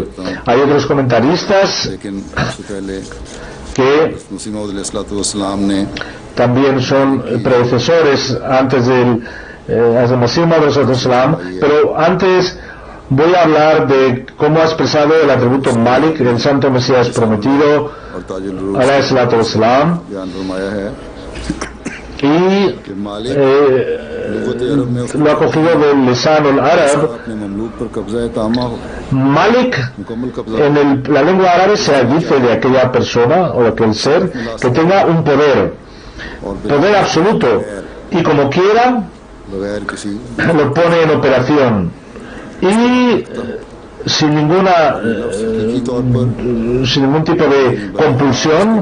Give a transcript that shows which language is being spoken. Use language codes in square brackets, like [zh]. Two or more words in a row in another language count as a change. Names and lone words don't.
[es] Hay otros comentaristas que también son predecesores antes del Masih Maud, pero antes voy a hablar de cómo ha expresado el atributo Malik, el santo Mesías prometido, [ar] عليه الصلاة والسلام, [es] y lo ha cogido del lisan al-arab. Malik, en la lengua árabe se dice de aquella persona o de aquel ser que tenga un poder absoluto, y como quiera lo pone en operación y sin ningún tipo de compulsión.